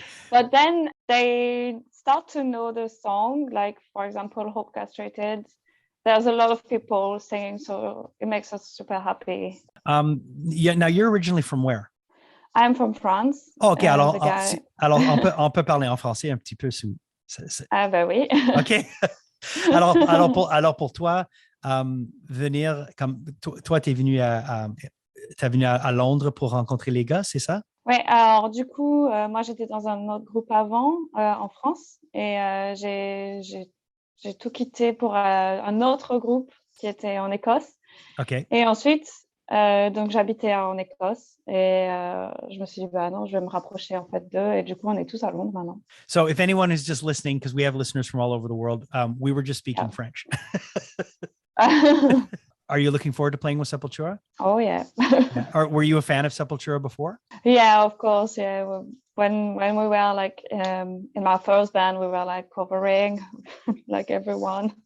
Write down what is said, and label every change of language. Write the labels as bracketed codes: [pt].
[en] But then they start to know the song. Like, for example, Hope Castrated. There's a lot of people singing, so it makes us super happy. Now you're originally from where? I'm from France. Oh, ok, [fr] alors on peut parler en français un petit peu. Ah ben oui. Ok. alors pour toi, venir comme toi, t'es venu à Londres pour rencontrer les gars, c'est ça? Oui. Alors du coup, moi j'étais dans un autre groupe avant en France et j'ai tout quitté pour un autre groupe qui était en Écosse. Ok. Et ensuite, donc j'habitais en Écosse et je me suis dit, bah non, je vais me rapprocher en fait d'eux. Et du coup, on est tous à Londres maintenant. [en] So if anyone is just listening, because we have listeners from all over the world, we were just speaking French. Are you looking forward to playing with Sepultura? Oh, yeah. Or were you a fan of Sepultura before? Yeah, of course. Yeah. When we were like in my first band, we were like covering like everyone.